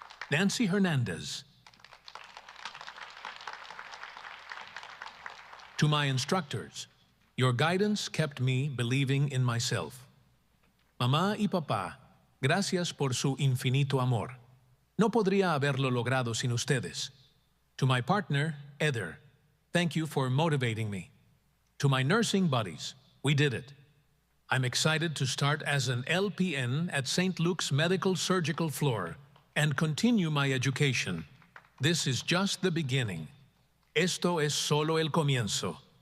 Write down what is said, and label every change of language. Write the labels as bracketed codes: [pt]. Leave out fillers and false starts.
[en] Nancy Hernandez. To my instructors, your guidance kept me believing in myself. [es] Mamá y papá, gracias por su infinito amor. No podría haberlo logrado sin ustedes. [en] To my partner, Eder, thank you for motivating me. To my nursing buddies, we did it. I'm excited to start as an LPN at St. Luke's Medical Surgical Floor and continue my education. This is just the beginning. [es] Esto es solo el comienzo.